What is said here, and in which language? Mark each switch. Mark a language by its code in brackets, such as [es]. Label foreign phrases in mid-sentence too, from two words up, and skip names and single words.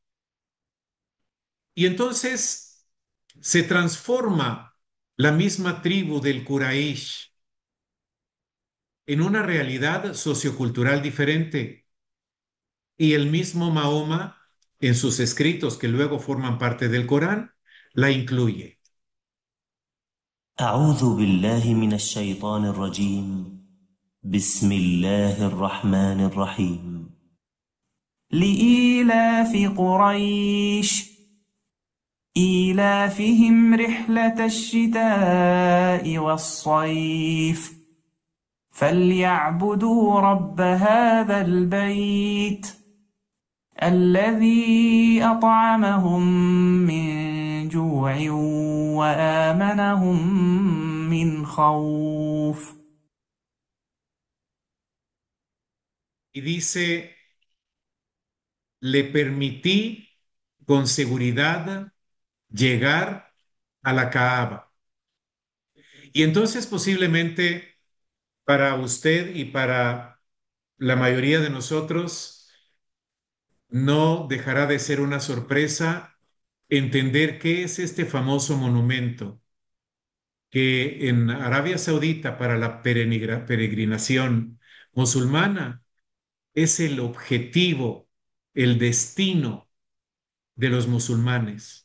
[es] Y entonces se transforma la misma tribu del Quraysh en una realidad sociocultural diferente. Y el mismo Mahoma, en sus escritos que luego forman parte del Corán, la incluye. [ar] أعوذ بالله من الشيطان الرجيم بسم الله الرحمن الرحيم لإيلاف قريش إيلافهم رحلة الشتاء والصيف فليعبدوا رب هذا البيت الذي أطعمهم من جوع وآمنهم من خوف. [es] Y dice, le permití con seguridad llegar a la Kaaba. Y entonces posiblemente para usted y para la mayoría de nosotros no dejará de ser una sorpresa entender qué es este famoso monumento que en Arabia Saudita para la peregrinación musulmana es el objetivo, el destino de los musulmanes.